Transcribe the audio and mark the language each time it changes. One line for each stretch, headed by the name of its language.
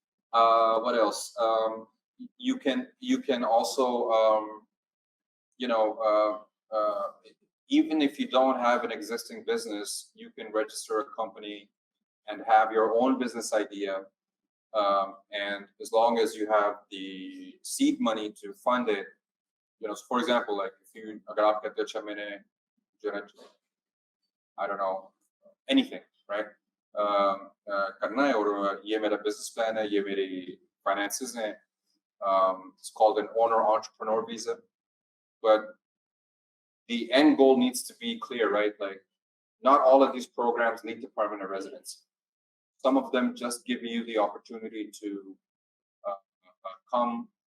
English: What else? You can also, you know, even if you don't have an existing business, you can register a company and have your own business idea. And as long as you have the seed money to fund it, you know, so for example, like if you,
Hindi: अगर आप कहते हो अच्छा मैंने
English: I don't know, anything, right?
Hindi: करना है और ये मेरा business plan है, ये मेरी finances हैं.
English: It's called an owner-entrepreneur visa, but the end goal needs to be clear, right? Like, not all of these programs lead to permanent residency. Some of them just give you the opportunity to come